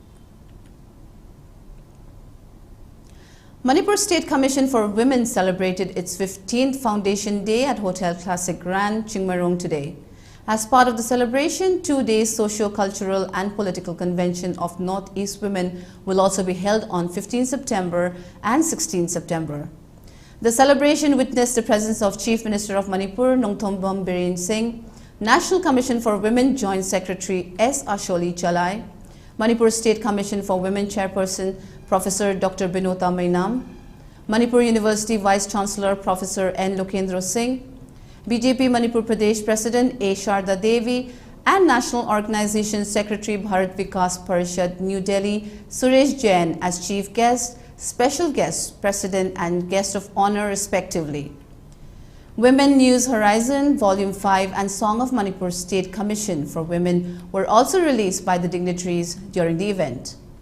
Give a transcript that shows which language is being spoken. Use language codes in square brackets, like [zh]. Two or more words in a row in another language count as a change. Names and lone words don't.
[en] Manipur State Commission for Women celebrated its 15th Foundation Day at Hotel Classic Grand, Chingmarong today. As part of the celebration, 2-day socio-cultural and political convention of Northeast Women will also be held on 15 September and 16 September. The celebration witnessed the presence of Chief Minister of Manipur, Nongthombam Biren Singh, National Commission for Women Joint Secretary S. Asholi Chalai, Manipur State Commission for Women Chairperson Professor Dr. Binota Mainam, Manipur University Vice Chancellor Professor N. Lokendra Singh, BJP Manipur Pradesh President A. Sharda Devi, and National Organization Secretary Bharat Vikas Parishad New Delhi Suresh Jain as Chief Guest, Special Guest, President and Guest of Honor respectively. Women News Horizon, Volume 5 and Song of Manipur State Commission for Women were also released by the dignitaries during the event.